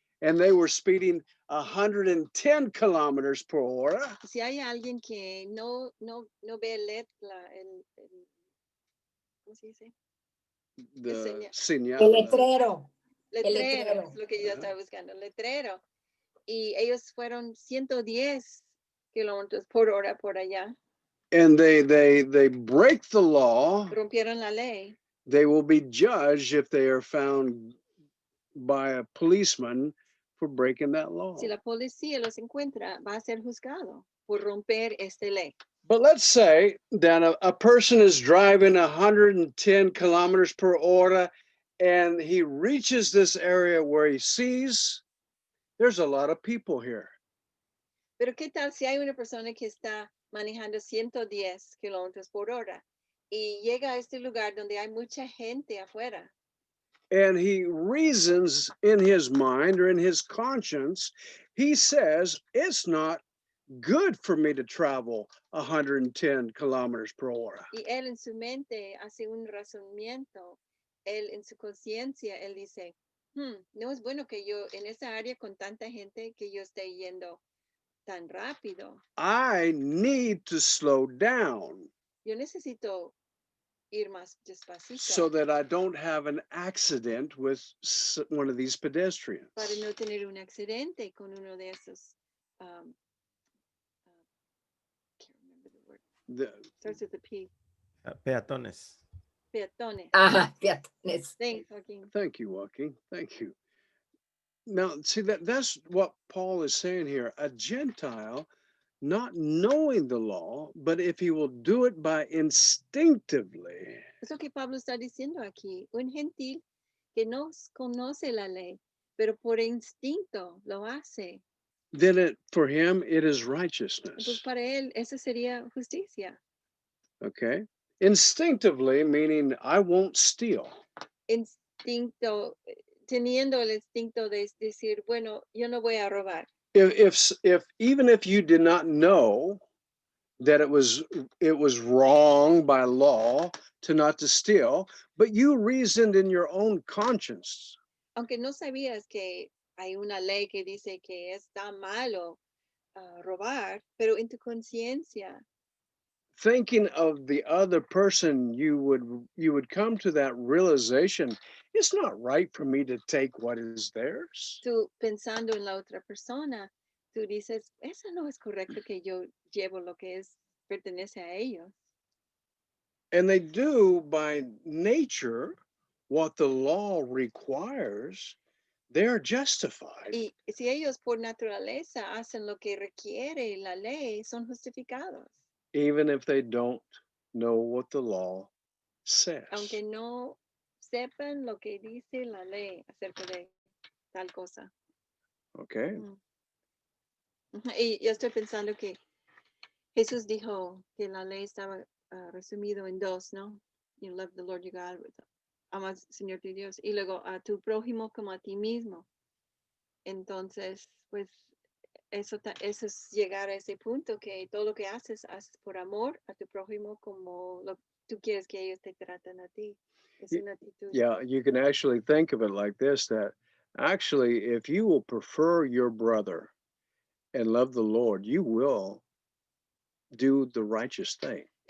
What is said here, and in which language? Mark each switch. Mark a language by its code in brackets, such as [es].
[en] and they were speeding 110 kilometers per hora. [es] Si hay alguien que no ve ¿cómo se dice? [en] The [es] señal. señal, El letrero. Letrero, es letrero. lo que yo Ajá. estaba buscando, letrero. Y ellos fueron 110 kilómetros por hora por allá. [en] and they break the law, [es] Rompieron la ley. [en] they will be judged if they are found by a policeman for breaking that law. [es] Si la policía los encuentra, va a ser juzgado por romper esta ley. [en] But let's say that a person is driving 110 kilometers per hora and he reaches this area where he sees there's a lot of people here. [es] Pero ¿qué tal si hay una persona que está manejando 110 kilómetros por hora y llega a este lugar donde hay mucha gente afuera? [en] And he reasons in his mind or in his conscience, he says, it's not good for me to travel 110 kilometers per hora. [es] Y él en su mente hace un razonamiento. Él en su conciencia, él dice, no es bueno que yo en esa área con tanta gente que yo esté yendo tan rápido. [en] I need to slow down [es] Yo necesito ir más despacito [en] so that I don't have an accident with one of these pedestrians. [es] para no tener un accidente con uno de esos. [en] Can't remember the word. Starts with a P. [es] Peatones. Peatones. Ajá, peatones. [en] Thanks, Joaquin. Thank you, Joaquin. Thank you. Now, see that's what Paul is saying here. A Gentile, not knowing the law, but if he will do it by instinctively, [es] Eso que Pablo está diciendo aquí. Un gentil que no conoce la ley, pero por instinto lo hace. [en] then for him it is [es] Entonces [en] righteousness. [es] para él eso sería justicia. [en] Okay. Instinctively, meaning I won't steal. [es] Instinto, teniendo el instinto de decir, bueno, yo no voy a robar. [en] If even if you did not know that it was wrong by law to not to steal, but you reasoned in your own conscience. [es] Aunque no sabías que hay una ley que dice que está malo robar, pero en tu conciencia, [en] Thinking of the other person, you would come to that realization, it's not right for me to take what is theirs. [es] tú pensando en la otra persona, tú dices, eso no es correcto que yo llevo lo que pertenece a ellos. [en] And they do by nature what the law requires, they're justified. [es] Y si ellos por naturaleza hacen lo que requiere la ley, son justificados, [en] Even if they don't know what the law says. [es] aunque no sepan lo que dice la ley acerca de tal cosa. [en] Okay. [es] Ujú. Y yo estoy pensando que Jesús dijo que la ley estaba resumido en dos, ¿no? [en] You love the Lord your God, [es] amas al Señor tu Dios, y luego a tu prójimo como a ti mismo. Entonces, pues eso es llegar a ese punto que todo lo que haces por amor a tu prójimo como tú quieres que ellos te traten a ti. Es una actitud. [en] Yeah, you can actually think of it like this, that actually, if you will prefer your brother and love the Lord, you will do the righteous thing.